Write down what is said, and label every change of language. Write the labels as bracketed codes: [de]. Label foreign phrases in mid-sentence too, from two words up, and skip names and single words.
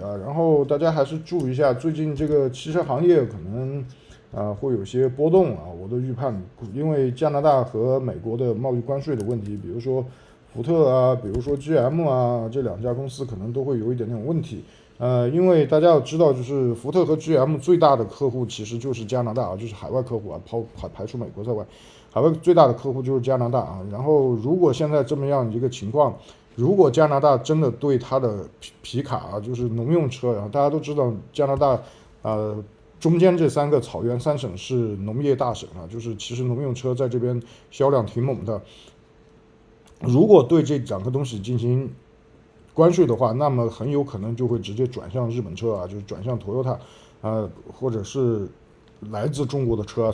[zh] 然後大家還是注意一下，最近這個汽車行業可能會有些波動我的預判，因為加拿大和美國的貿易關稅的問題，比如說福特比如說 GM 這兩家公司可能都會有一點點問題因為大家要知道，就是福特和 GM 最大的客戶其實就是加拿大啊，就是海外客户啊，排除美国在外，海外最大的客戶就是加拿大啊。然後如果现在这麼樣一個情況，如果加拿大真的對它的皮卡啊，就是農用車，然後大家都知道加拿大中間這3個草原3省是農業大省啊，就是其實農用車在這邊銷量挺猛的。如果對這2個東西進行關稅的話，那麼很有可能就會直接轉向日本車啊，就是轉向 Toyota 或者是來自中國的車啊。